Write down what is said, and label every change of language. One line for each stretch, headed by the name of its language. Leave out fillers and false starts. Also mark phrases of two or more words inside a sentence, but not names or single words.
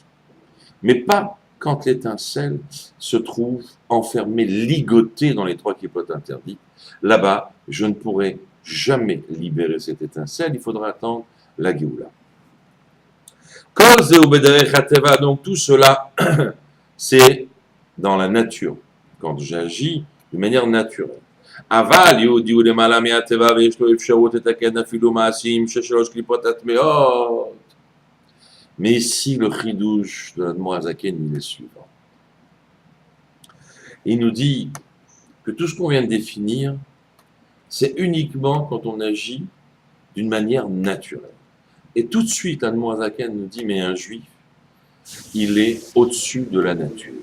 French: Mais pas quand l'étincelle se trouve enfermée, ligotée dans les trois klipotes interdits. Là-bas, je ne pourrai jamais libérer cette étincelle, il faudra attendre la Géoula. Donc tout cela, c'est dans la nature, quand j'agis de manière naturelle.
Hebrew: Aval, יהודי הוא למעלה מהטבע ויש לו אפשרות לתקן אפילו מעשים ששלוש קליפות הטמאות.
French: Mais ici, le chidouche de l'Admor Azaken, il est suivant. Il nous dit que tout ce qu'on vient de définir, c'est uniquement quand on agit d'une manière naturelle. Et tout de suite, l'Admor Azaken nous dit, mais un juif, il est au-dessus de la nature.